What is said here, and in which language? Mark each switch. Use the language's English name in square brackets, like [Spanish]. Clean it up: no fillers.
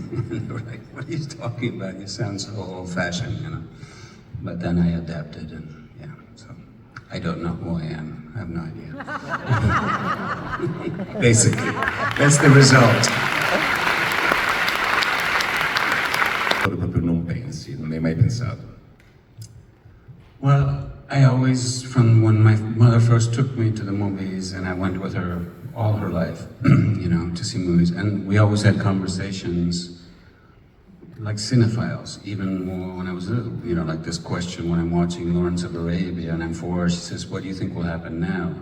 [English] And they were like, what are you talking about? You sound so old-fashioned, you know. But then I adapted, and yeah, so I don't know who I am. I have no idea. Basically, that's the result. [Italian] Proprio non pensi, non hai mai pensato? [English] Well, I always, from when my mother first took me to the movies, and I went with her all her life, you know, to see movies, and we always had conversations like cinephiles, even more when I was little, you know, like this question when I'm watching Lawrence of Arabia and I'm 4, she says, what do you think will happen now?